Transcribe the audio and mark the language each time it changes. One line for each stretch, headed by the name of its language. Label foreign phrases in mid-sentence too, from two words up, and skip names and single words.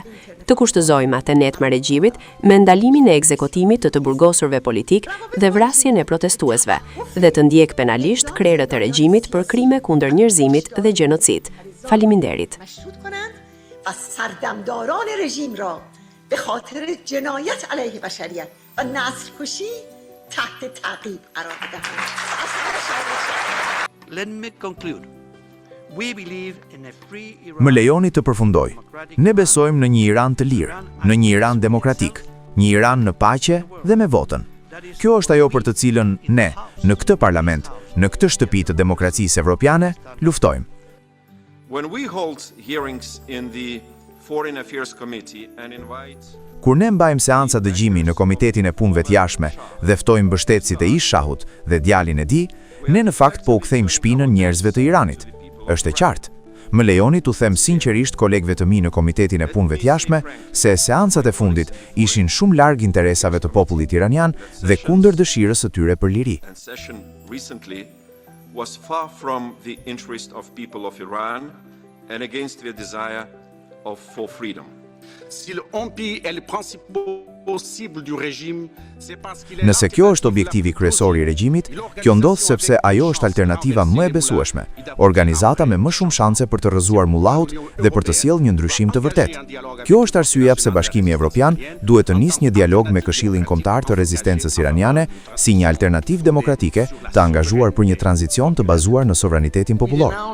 Albanian: Të kushtëzojmë atë net me regjimit me ndalimin e ekzekutimit të burgosurve politik dhe vrasjen e protestuesve, dhe të ndjek penalisht krerët e regjimit për krime kundër njerëzimit dhe gjenocid. Faleminderit.
Persian: و سردمداران رژیم را به خاطر جنایت علیه بشریت و نسل‌کشی تحت تعقیب قرار دهند.
English: Let me conclude. We believe in a free Iran.
Albanian: Më lejoni të përfundoj. Ne besojmë në një Iran të lirë, në një Iran demokratik, një Iran në paqe dhe me votën. Kjo është ajo për të cilën ne, në këtë parlament, në këtë shtëpi të demokracisë evropiane, luftojmë.
English: When we hold hearings in the Foreign Affairs Committee and invite
Albanian: Kur ne mbajmë seanca dëgjimi në Komitetin e Punëve të Jashtme dhe ftojmë mbështetësit e ish shahut dhe djalin e tij, ne në fakt po u kthejmë shpinën njerëzve të Iranit. Është e qartë. Më lejoni t'u them sinqerisht kolegëve të mi në Komitetin e Punëve të Jashtme se seancat e fundit ishin shumë larg interesave të popullit iranian dhe kundër dëshirës së tyre për liri.
English: and session recently was far from the interest of people of Iran and against their desire for freedom.
French: Si le empire est le principal cible du régime, c'est parce qu'il est
Albanian: Nëse kjo është objektivi kryesor i regjimit, kjo ndodh sepse ajo është alternativa më e besueshme, organizata me më shumë shanse për të rrëzuar mullahut dhe për të sjellë një ndryshim të vërtetë. Kjo është arsyeja pse Bashkimi Evropian duhet të nisë një dialog me Këshillin Kombëtar të Rezistencës Iraniane si një alternativë demokratike të angazhuar për një tranzicion të bazuar në sovranitetin popullor.